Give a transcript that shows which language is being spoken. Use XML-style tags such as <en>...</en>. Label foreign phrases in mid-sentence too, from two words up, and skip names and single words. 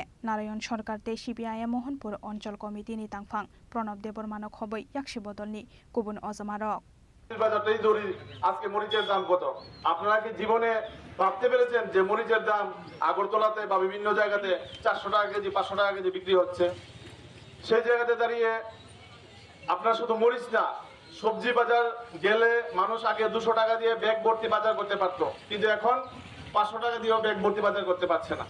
<trp>Narayan Sarkar te CPIM Mohanpur Onchol Committee ni tangphang Pranab Debormano khoboi 100 botol ni kubun Ozamarok</trp> <bn>বাজারটাই ধরি আজকে মরিচের দাম কত আপনারা কি জীবনে ভাবতে পেরেছেন যে মরিচের দাম আগরতলাতে বা বিভিন্ন জায়গাতে 400 টাকা কেজি 500 টাকা কেজি বিক্রি হচ্ছে সেই জায়গাতে দাঁড়িয়ে আপনার শুধু মরিচ না, সবজি বাজার গেলে মানুষ আগে 200 টাকা দিয়ে ব্যাগ ভর্তি বাজার করতে পারতো, কিন্তু এখন 500 টাকা দিয়েও ব্যাগ ভর্তি বাজার করতে পারছে না।</bn>